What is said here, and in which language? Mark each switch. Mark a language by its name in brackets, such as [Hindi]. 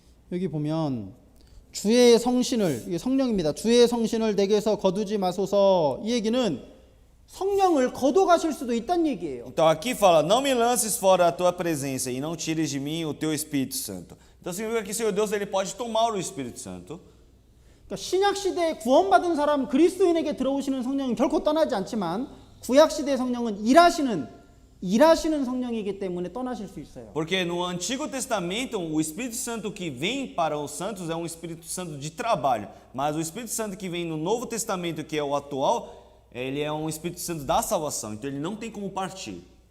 [Korean] 여기 보면 주의 성신을, 이게 성령입니다. 주의 성신을 내게서 거두지 마소서. 이 얘기는 성령을 거둬 가실 수도 있다는 얘기예요. [Portuguese] Então aqui fala, não me lances fora a tua presença e não tires de mim o teu Espírito Santo. Então significa que o Senhor Deus ele pode tomar o Espírito Santo. [Korean] 그러니까 신약 시대에 구원받은 사람 그리스도인에게 들어오시는 성령은 결코 떠나지 않지만 구약 시대의 성령은 일하시는 성령이기 때문에 떠나실 수 있어요. [Portuguese] Porque no Antigo Testamento, o Espírito Santo que vem para os santos é um Espírito Santo de trabalho. Mas o Espírito Santo que vem no Novo Testamento, que é o atual, ele é um Espírito Santo da salvação. Então ele não tem como partir.